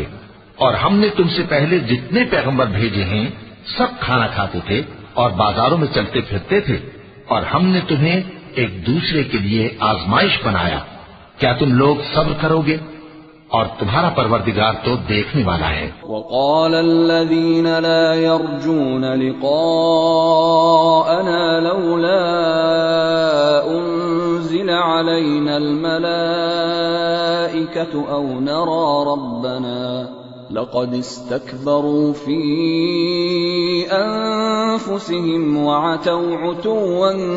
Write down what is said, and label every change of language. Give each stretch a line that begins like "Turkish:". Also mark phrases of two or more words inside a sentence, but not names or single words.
Urdu: اور ہم نے تم سے پہلے جتنے پیغمبر بھیجے ہیں سب کھانا کھاتے تھے اور بازاروں میں چلتے پھرتے تھے، اور ہم نے تمہیں ایک دوسرے کے لیے آزمائش بنایا. کیا تم لوگ صبر کرو گے? اور تمہارا پروردگار تو دیکھنے والا ہے.
Arabic: وقال الذين لا يرجون لقاءنا لولا أنزل تنزل علينا الملائكة أو نرى ربنا لقد استكبروا في أنفسهم وعتوا عتوا